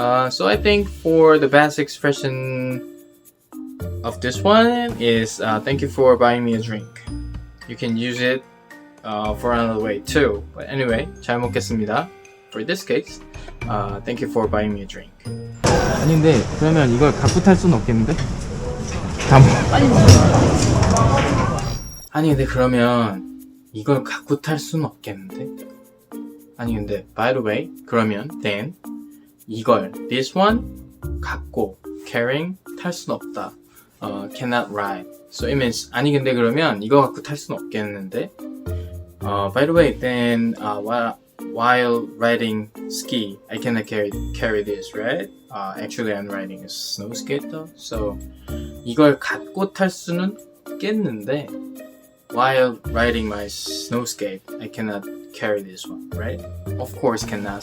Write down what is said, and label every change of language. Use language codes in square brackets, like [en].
[en] So I think for the best expression of this one is thank you for buying me a drink. You can use it for another way too. But anyway, [ko] 잘 먹겠습니다. [en] For this case, thank you for buying me a drink. [ko] 아닌데, 그러면 이걸 갖고 탈 수는 없겠는데? 다 아니 근데 그러면 이걸 갖고 탈 수는 없겠는데? 아니 근데 [en] by the way, [ko] 그러면 [en] then [ko] 이걸 [en] this one [ko] 갖고 [en] carrying [ko] 탈 수는 없다. [en] Cannot ride. So it means [ko] 아니 근데 그러면 이거 갖고 탈 수는 없겠는데? [en] By the way, then while riding ski, I cannot carry this, right? Actually, I'm riding a snow skate though, so [ko] 이걸 갖고 탈 수는 있겠는데, [en] while riding my snow skate, I cannot carry this one, right? Of course, cannot.